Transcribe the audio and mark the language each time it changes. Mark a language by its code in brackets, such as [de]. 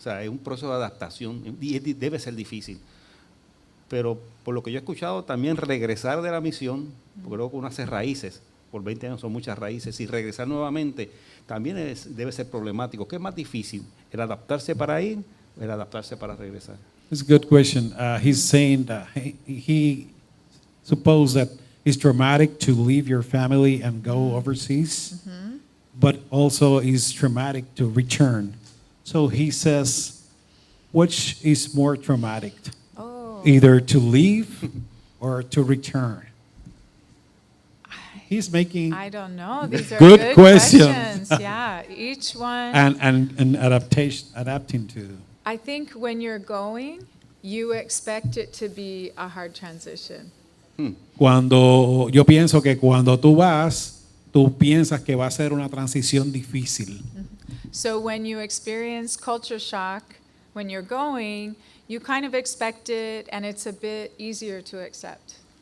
[es] O sea, es un proceso de adaptación y debe ser difícil. Pero por lo que yo he escuchado, también regresar de la misión, porque creo que uno hace raíces, por 20 años son muchas raíces, y regresar nuevamente también debe ser problemático. ¿Qué es más difícil? ¿El adaptarse para ir o el adaptarse para regresar? [en] It's a good question. He's saying that he suppose that it's traumatic to leave your family and go overseas, but also it's traumatic to return. So he says, which is more traumatic? Either to leave or to return. He's making I don't know. These are good good questions. questions. Yeah, each one. and adapting to. I think when you're going, you expect it to be a hard transition. [es] Cuando yo pienso que cuando tú vas, tú piensas que va a ser una transición difícil. [en] So when you experience culture shock, when you're going, you kind of expect it, and it's a bit easier to accept.